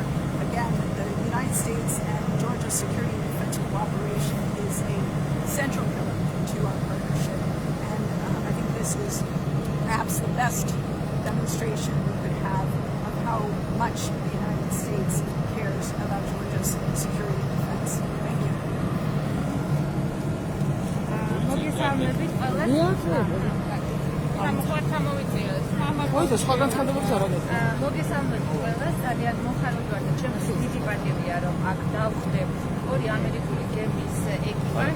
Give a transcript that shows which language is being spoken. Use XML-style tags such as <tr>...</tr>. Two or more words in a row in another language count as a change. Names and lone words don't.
<en>Again, the United States and Georgia's security and defense cooperation is a central pillar to our partnership. And I think this is perhaps the best demonstration we could have of how much the United States cares about Georgia's security and defense. Thank you.</en> <ka>მოგესალმებით ყველას, ძალიან მოხარული ვარ და ჩემს დიდი პატივია რომ აქ დავხვდე ორი ამერიკული გემის ეკიპაჟს.</ka>